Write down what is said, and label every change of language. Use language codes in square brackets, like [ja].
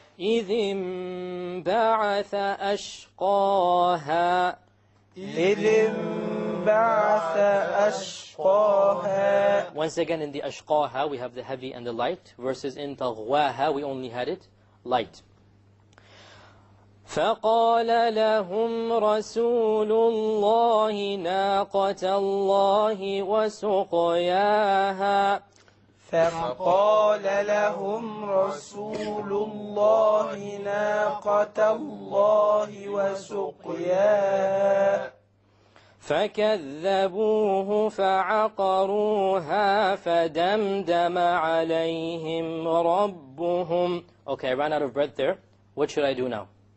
[ar] إذ انبعث أشقاها إذ انبعث أشقاها. [en] Once again in the أشقاها we have the heavy and the light, versus in طغواها we only had it light. [ar] فقال لهم رسول الله ناقة الله وسقياها فقال لهم رسول الله ناقة الله وسقياها فكذبوه فعقروها فدمدم عليهم ربهم. [en] Okay, I ran out of breath there. What should I do now?